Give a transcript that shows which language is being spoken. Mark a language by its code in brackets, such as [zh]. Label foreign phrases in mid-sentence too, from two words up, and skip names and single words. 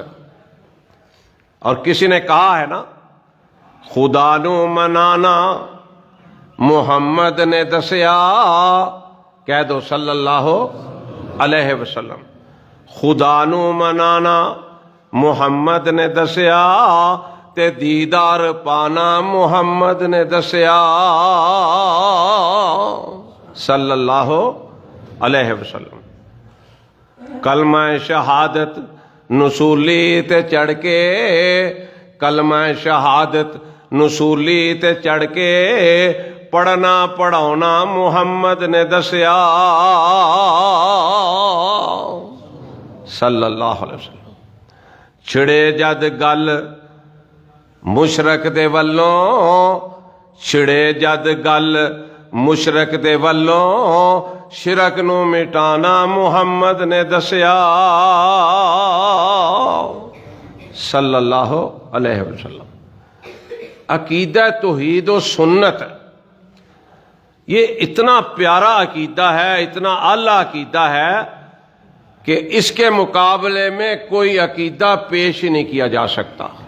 [ur] اور کسی نے کہا ہے نا، [pa] خدا نو منانا محمد نے دسیا. [ur] کہہ دو [ar] صلی اللہ علیہ وسلم. [pa] خدا نو منانا محمد نے دسیا تے دیدار پانا محمد نے دسیا [ar] صلی اللہ علیہ وسلم. [pa] کلمہ شہادت نصولی تے چڑھ کے، کلمہ شہادت نصولی تے چڑھ کے پڑھنا پڑھاؤنا محمد نے دسیا [ar] صلی اللہ علیہ وسلم. [pa] چھڑے جد گل مشرک دے ولوں، چھڑے جد گل مشرک دے ولوں شرک نو مٹانا محمد نے دسیا [ar] صلی اللہ علیہ وسلم. [ur] عقیدہ توحید و سنت یہ اتنا پیارا عقیدہ ہے، اتنا اعلیٰ عقیدہ ہے کہ اس کے مقابلے میں کوئی عقیدہ پیش ہی نہیں کیا جا سکتا.